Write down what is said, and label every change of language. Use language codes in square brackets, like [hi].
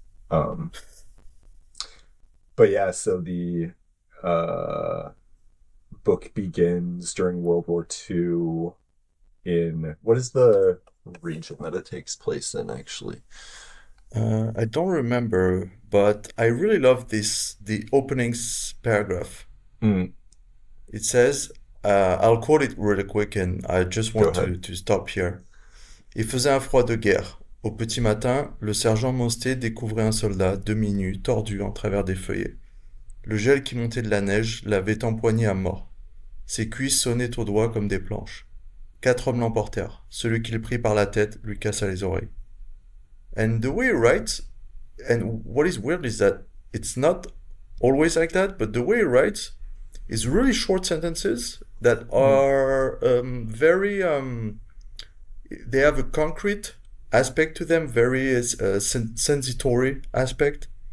[en] Um, but yeah, so the uh book begins during World War II in what is the region that it takes place in actually? I don't remember, but I really love the opening paragraph. Mm, It says, I'll quote it really quick, and I just go want ahead. to stop here. [fr] Il faisait un froid de guerre. Au petit matin, le sergent Mostet découvrait un soldat, demi-nu, tordu en travers des feuillets. Le gel qui montait de la neige l'avait empoigné à mort. Ses cuisses sonnaient aux doigts comme des planches. 4 hommes l'emportèrent. Celui qui le prit par la tête lui cassa les oreilles. [en] And the way he writes, and what is weird is that it's not always like that, but the way he writes is really short sentences that Mm, are very they have a concrete aspect to them, very sensitory aspect.